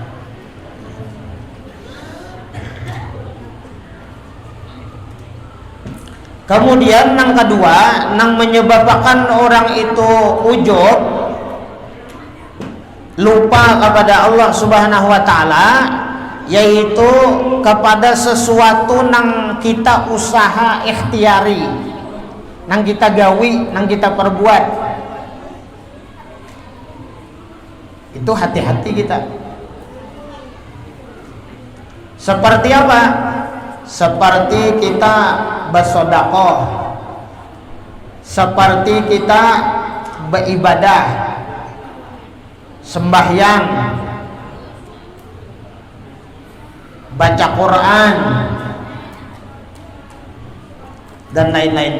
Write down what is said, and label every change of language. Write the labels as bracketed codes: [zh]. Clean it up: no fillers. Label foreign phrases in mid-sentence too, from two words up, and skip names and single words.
[id] Kemudian yang kedua, yang menyebabkan orang itu ujub, lupa kepada Allah [ar] سبحانه وتعالى, [id] yaitu kepada sesuatu nang kita usaha ikhtiari, [bjn] nang kita gawi, [id] nang kita perbuat. Itu hati-hati kita. Seperti apa? Seperti kita bersedekah, seperti kita beribadah, sembahyang, baca Quran dan lain-lainnya.